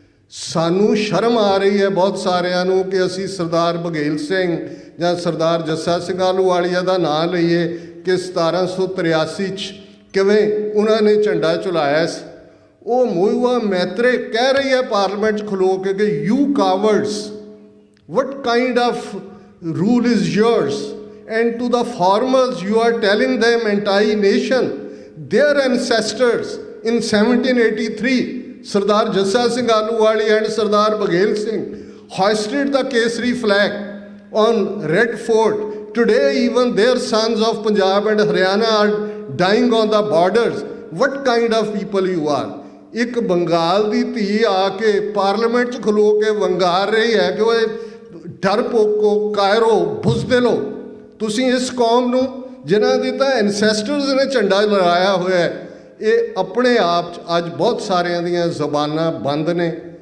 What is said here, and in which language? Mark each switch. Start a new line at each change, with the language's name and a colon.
Punjabi: ਸਾਨੂੰ ਸ਼ਰਮ ਆ ਰਹੀ ਹੈ ਬਹੁਤ ਸਾਰਿਆਂ ਨੂੰ ਕਿ ਅਸੀਂ ਸਰਦਾਰ ਬਘੇਲ ਸਿੰਘ ਜਾਂ ਸਰਦਾਰ ਜੱਸਾ ਸਿੰਘ ਆਹਲੂਵਾਲੀਆ ਦਾ ਨਾਂ ਲਈਏ ਕਿ 1783 'ਚ ਕਿਵੇਂ ਉਹਨਾਂ ਨੇ ਝੰਡਾ ਝੁਲਾਇਆ ਸੀ। ਉਹ ਮਹੂਆ ਮੈਤਰੇ ਕਹਿ ਰਹੀ ਹੈ ਪਾਰਲੀਮੈਂਟ 'ਚ ਖਲੋ ਕੇ ਕਿ
English: You cowards, what kind of rule is yours? And to the farmers you are telling them entire nation, their ancestors in 1783, Sardar Jassa Singh Ahluwali and Sardar Baghel Singh hoisted the Kesari flag on Red Fort. Today even their sons of Punjab and Haryana are dying on the borders. What kind of people you are?
Punjabi: ਇੱਕ ਬੰਗਾਲ ਦੀ ਧੀ ਆ ਕੇ parliament 'ਚ ਖਲੋ ਕੇ ਵੰਗਾਰ ਰਹੀ ਹੈ ਕਿ ਉਹ ਡਰਪੋਕੋ, Cairo, ਬੁਜ਼ਦਿਲੋ, ਤੁਸੀਂ ਇਸ ਕੌਮ ਨੂੰ ਜਿਨ੍ਹਾਂ ਦੀ ਤਾਂ ਐਨਸੈਸਟਰਸ ਨੇ ਝੰਡਾ ਲਹਿਰਾਇਆ ਹੋਇਆ ਹੈ, ਇਹ ਆਪਣੇ ਆਪ 'ਚ ਅੱਜ ਬਹੁਤ ਸਾਰਿਆਂ ਦੀਆਂ ਜ਼ਬਾਨਾਂ ਬੰਦ ਨੇ।